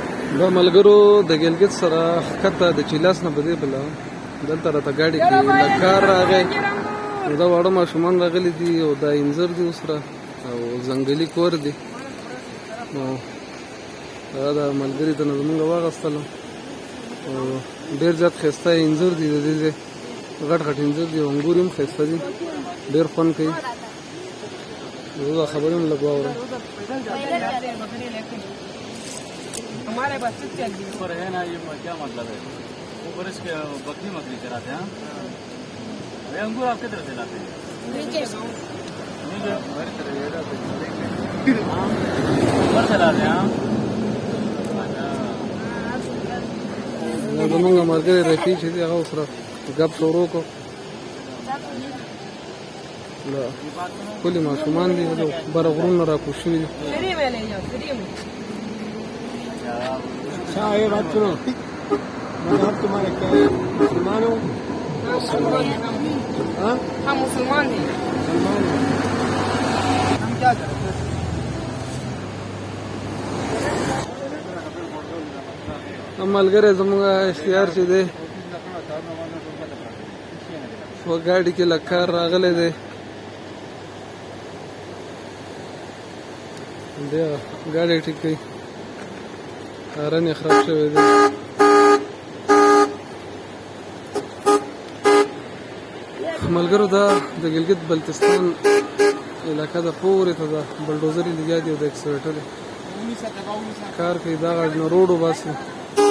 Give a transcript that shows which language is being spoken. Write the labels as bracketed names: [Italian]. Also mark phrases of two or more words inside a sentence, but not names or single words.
[Pashto] دا ملګرو د ګلګت سره ښکته د چیلاس نه په دې بله دلته راته ګاډي کې له کار راغی دا واړه ماشومان راغلي دي او دا انځر دي اوسره او ځنګلي کور دي نو هغه د ملګري ته نه زمونږ واغستلو او ډېر زیات ښایسته انځر دي د دې ځای غټ غټ انځر دي او انګور هم ښایسته دي ډېر خوند کوي زه دا خبرې هم لږ واورم [Urdu] ہمارے پاس اوپر ہے نا، یہ کیا مطلب ہے? اوپر اس کے بکری مکری چلاتے ہیں۔ یہ انگور آپ کس طرح سے لاتے ہیں? اوپر سے لاتے ہیں. [Pashto] زمونږ ملګری رفیع چې دی هغه سره ګپ شروع کړو له ښکلي ماشومان دي بره غرونه راکوز شوي دي [Urdu] اچھا یہ بات سنو، مذہب تمہارا کیا ہے? مسلمان ہو؟ ہاں, ہم مسلمان ہیں. مسلمان ہو۔ ہم کیا کرتے ہیں? [Pashto] ملګری زموږ اشتهار چې دی په ګاډي کې له کار راغلی دی بیا ګاډی ټیک کوي هارن یې خراب شوی دی ملګرو دا د ګلګت بلتستان علاقه ده پورې ته ده بلډوزر یې لګیا دي او د اکسویټر کار کوي دا غاړه نه روډ وباسي